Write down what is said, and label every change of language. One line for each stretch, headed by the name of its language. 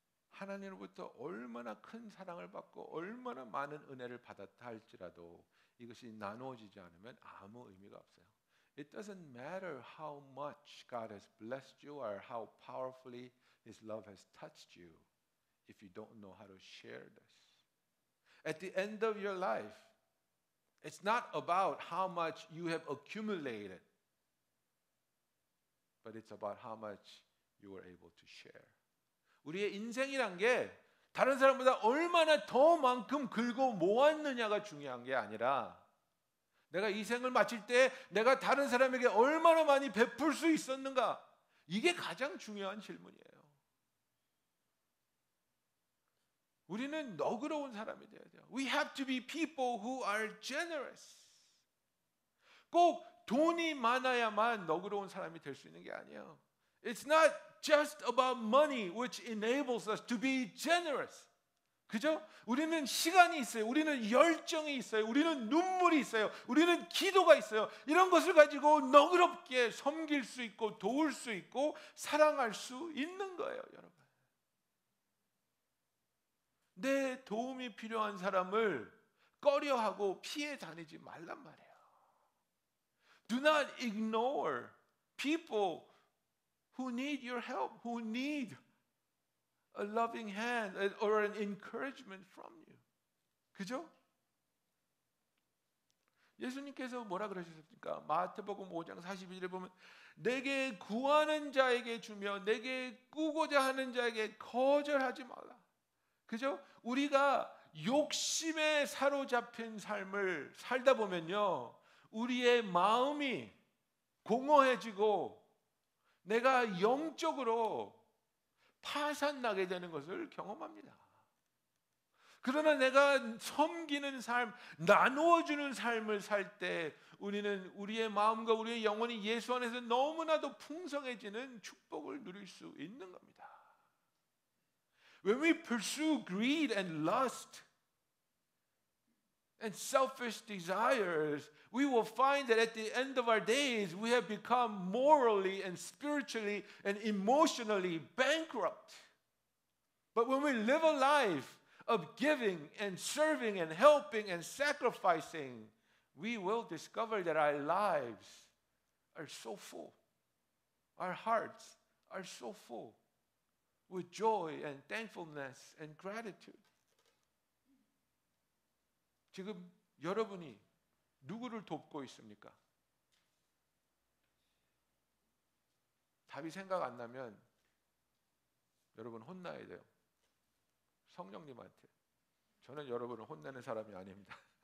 Korean: 하나님으로부터 얼마나 큰 사랑을 받고 얼마나 많은 은혜를 받았다 할지라도 이것이 나누어지지 않으면 아무 의미가 없어요.
English: It doesn't matter how much God has blessed you or how powerfully His love has touched you if you don't know how to share this. At the end of your life, it's not about how much you have accumulated, but it's about how much you were able to share.
Korean: 우리의 인생이란 게 다른 사람보다 얼마나 더 만큼 긁어 모았느냐가 중요한 게 아니라 내가 이 생을 마칠 때 내가 다른 사람에게 얼마나 많이 베풀 수 있었는가, 이게 가장 중요한 질문이에요. 우리는 너그러운 사람이 되어야 돼요.
English: We have to be people who are generous.
Korean: 꼭 돈이 많아야만 너그러운 사람이 될 수 있는 게 아니에요.
English: It's not just about money which enables us to be generous.
Korean: 그죠? 우리는 시간이 있어요. 우리는 열정이 있어요. 우리는 눈물이 있어요. 우리는 기도가 있어요. 이런 것을 가지고 너그럽게 섬길 수 있고 도울 수 있고 사랑할 수 있는 거예요, 여러분. 내 도움이 필요한 사람을 꺼려하고 피해 다니지 말란 말이에요.
English: Do not ignore people who need your help, who need a loving hand or an encouragement from you.
Korean: 그죠? 예수님께서 뭐라 그러셨습니까? 마태복음 5장 42절에 보면 내게 구하는 자에게 주며 내게 꾸고자 하는 자에게 거절하지 말라. 그죠? 우리가 욕심에 사로잡힌 삶을 살다 보면요, 우리의 마음이 공허해지고 내가 영적으로 파산나게 되는 것을 경험합니다. 그러나 내가 섬기는 삶, 나누어주는 삶을 살 때 우리는 우리의 마음과 우리의 영혼이 예수 안에서 너무나도 풍성해지는 축복을 누릴 수 있는 겁니다.
English: When we pursue greed and lust and selfish desires, we will find that at the end of our days, we have become morally and spiritually and emotionally bankrupt. But when we live a life of giving and serving and helping and sacrificing, we will discover that our lives are so full. Our hearts are so full with joy and thankfulness and gratitude.
Korean: 지금 여러분이 누구를 돕고 있습니까? 답이 생각 안 나면 여러분 혼나야 돼요. 성령님한테. 저는 여러분을 혼내는 사람이 아닙니다.